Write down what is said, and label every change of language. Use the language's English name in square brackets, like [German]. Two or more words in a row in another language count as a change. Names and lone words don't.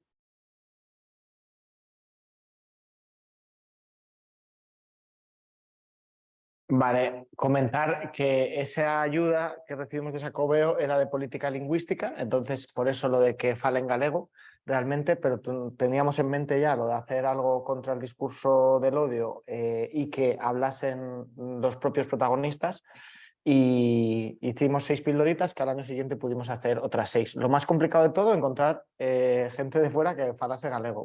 [Spanish] Vale, comentar que esa ayuda que recibimos de Xacobeo era de política lingüística, entonces por eso lo de que [Galician] falen galego [Spanish] realmente, pero teníamos en mente ya lo de hacer algo contra el discurso del odio y que hablasen los propios protagonistas, y hicimos 6 pildoritas que al año siguiente pudimos hacer otras 6. Lo más complicado de todo, encontrar gente de fuera que [Galician] falase galego.